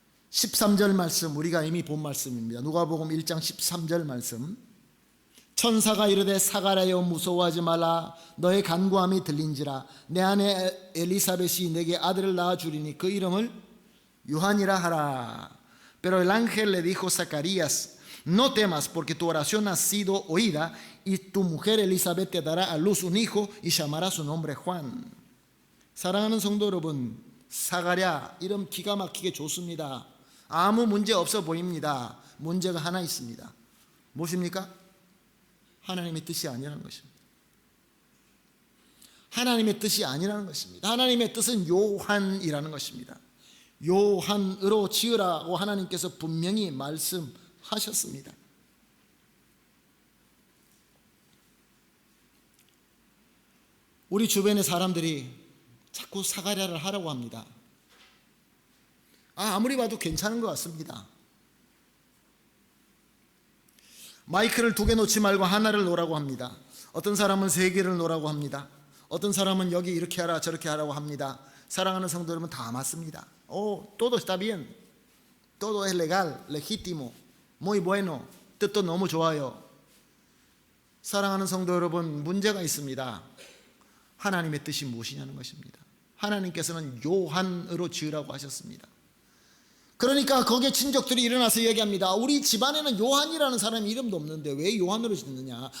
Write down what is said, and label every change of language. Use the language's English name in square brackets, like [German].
[Korean] 13절 말씀 우리가 이미 본 말씀입니다. 누가복음 1장 13절 말씀. 천사가 이르되 사가랴여 무서워하지 말라 너의 간구함이 들린지라 내 아내 엘리사벳이 내게 아들을 낳아 주리니 그 이름을 요한이라 하라. [Spanish] Pero el ángel le dijo a Zacarías no temas porque tu oración ha sido oída y tu mujer Elizabeth te dará a luz un hijo y llamará su nombre Juan. [Korean] 사랑하는 성도 여러분 사가랴 이름 기가 막히게 좋습니다. 아무 문제 없어 보입니다. 문제가 하나 있습니다. 무엇입니까? 하나님의 뜻이 아니라는 것입니다. 하나님의 뜻이 아니라는 것입니다. 하나님의 뜻은 요한이라는 것입니다. 요한으로 지으라고 하나님께서 분명히 말씀하셨습니다. 우리 주변의 사람들이 자꾸 사가랴를 하라고 합니다. 아무리 봐도 괜찮은 것 같습니다. 마이크를 2개 놓지 말고 하나를 놓으라고 합니다. 어떤 사람은 3개를 놓으라고 합니다. 어떤 사람은 여기 이렇게 하라 저렇게 하라고 합니다. 사랑하는 성도 여러분 다 맞습니다. [Spanish] Todo está bien. Todo es legal, legítimo, muy bueno. [Korean] 뜻도 너무 좋아요. 사랑하는 성도 여러분 문제가 있습니다. 하나님의 뜻이 무엇이냐는 것입니다. 하나님께서는 요한으로 지으라고 하셨습니다. 그러니까 거기에 친족들이 일어나서 얘기합니다. 우리 집안에는 요한이라는 사람 이름도 없는데 왜 요한으로 짓느냐.